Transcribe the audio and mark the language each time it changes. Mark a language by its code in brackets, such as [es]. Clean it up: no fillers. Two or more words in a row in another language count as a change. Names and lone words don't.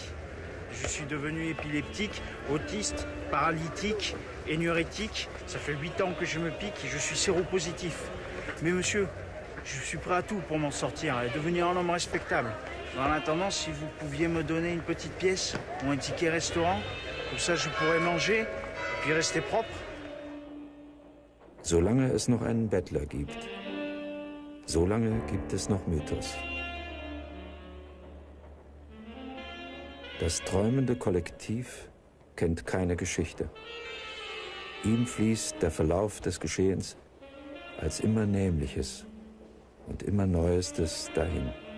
[fr] Je suis devenu épileptique, autiste, paralytique, énurétique. Ça fait 8 ans que je me pique et je suis séropositif. Mais monsieur, je suis prêt à tout pour m'en sortir et devenir un homme respectable. En attendant, si vous pouviez me donner une petite pièce ou un ticket restaurant, comme ça je pourrais manger et puis rester propre. [de] Solange es noch einen Bettler gibt, solange gibt es noch Mythos. Das träumende Kollektiv kennt keine Geschichte. Ihm fließt der Verlauf des Geschehens als immer Nämliches und immer Neuestes dahin.